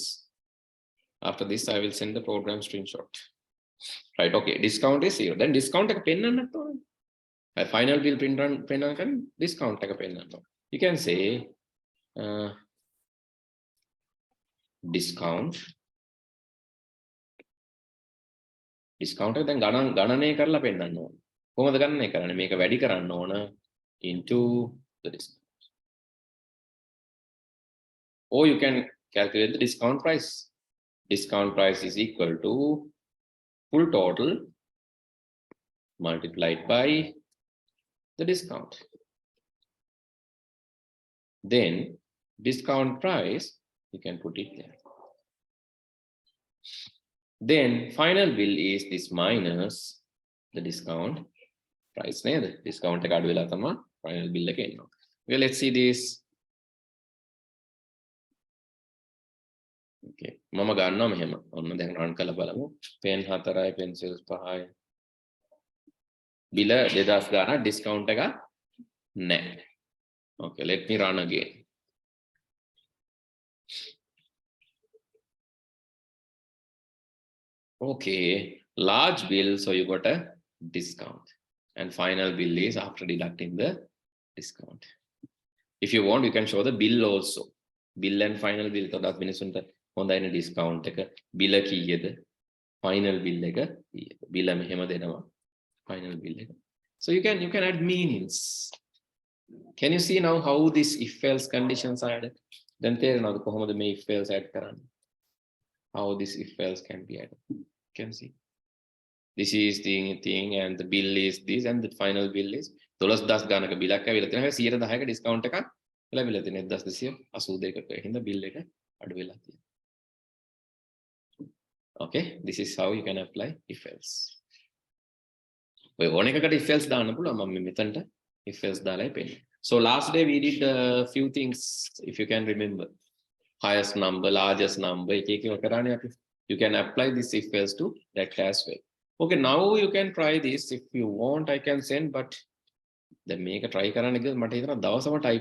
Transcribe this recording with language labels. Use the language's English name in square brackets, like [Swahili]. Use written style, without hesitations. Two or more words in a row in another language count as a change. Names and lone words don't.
[English] After this, I will send the program screenshot. Right, okay, discount is 0. Then discount [Sinhala] එක පෙන්නන්නත් ඕනේ. [English] final bill print discount [Sinhala] එක පෙන්නනවා. [English] You can say discount [Sinhala] එක දැන් ගණනය කරලා පෙන්නන්න ඕන. කොහොමද ගණනය කරන්නේ? මේක වැඩි කරන්න ඕන [English] into the discount. Or you can calculate the discount price. Discount price is equal to full total multiplied by the discount. Then discount price, you can put it there. Then final bill is this minus the discount price. [Sinhala] Discount එක අඩු වෙලා තමයි [English] final bill [Sinhala] එක එනවා. [English] Okay, let's see this. [Sinhala] Okay, මම ගන්නවා මෙහෙම. ඔන්න දැන් run කරලා බලමු. pen 4යි pencils 5යි. bill 2000 ගානක් discount එක නැහැ. [English] Okay, let me run again. Okay, large bill, so you got a discount. And final bill is after deducting the discount. If you want, you can show the bill also. Bill and final bill. So that's [Sinhala] මිනිසුන්ට හොඳයිනේ discount එක. bill කීයද? [English] final bill [Sinhala] එක කීයද? bill මෙහෙම දෙනවා. [English] final bill [Sinhala] එක. [English] So you can add meanings. Can you see now how this if else conditions are added? [Sinhala] Then තේරෙනවද කොහොමද මේ [English] if else add [Sinhala] කරන්නේ? [English] How this if else can be added. You can see. This is the thing and the bill is this and the final bill is 12000 [Sinhala] ගානක බිලක් ඇවිල්ලා තියෙනවා. හැබැයි 110ක ඩිස්කවුන්ට් එකක් ලැබිලා තියෙනවා. 1282ක. හින්දා bill එක අඩු වෙලා තියෙනවා. [English] Okay, this is how you can apply if else. [Sinhala] ඔය ඕන එකකට [English] if else [Sinhala] දාන්න පුළුවන්. මම මෙතනට [English] if else [Sinhala] දාලායි පෙන්නන්නේ. [English] So last day we did a few things if you can remember. Highest number, largest number, you can apply this if else to that as well. Okay, now you can try this. If you want, I can send, but the make a try type.